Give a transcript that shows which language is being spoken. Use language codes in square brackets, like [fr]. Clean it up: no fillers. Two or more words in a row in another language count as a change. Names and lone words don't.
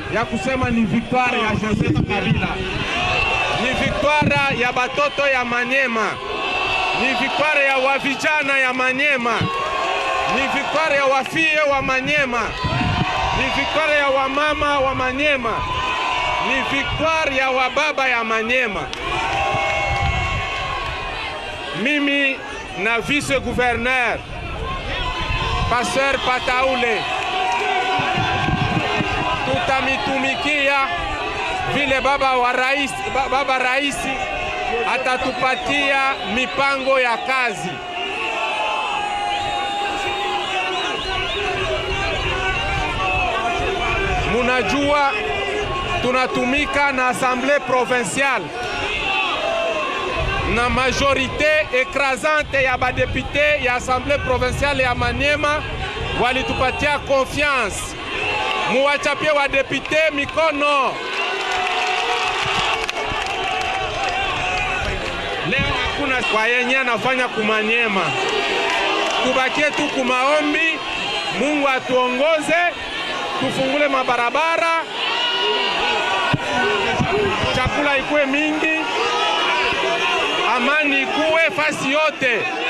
[sw] kusema ni victoire ya Joseph Kabila, ni victoire ya batoto ya Manyema, ni victoire ya wavijana ya Manyema, ni victoire ya wafie wa Manyema, ni victoire ya wamama wa Manyema, ni victoire ya wababa ya Manyema. Mimi na [fr] vice gouverneur [sw] Pasteur Pataule tutamitumikia vile baba raisi atatupatia mipango ya kazi. Munajua tunatumika na [fr] assemblée provinciale [sw] na [fr] majorité écrasante [sw] ya badepute ya [fr] assemblée provinciale [sw] ya Manyema walitupatia confiance. Muwachapie wa depute mikono. Leo hakuna kwa yenye anafanya kumanyema. Tubakie tu kumaombi, Mungu atuongoze, tufungule mabarabara, chakula ikuwe mingi, amani ikuwe fasi yote.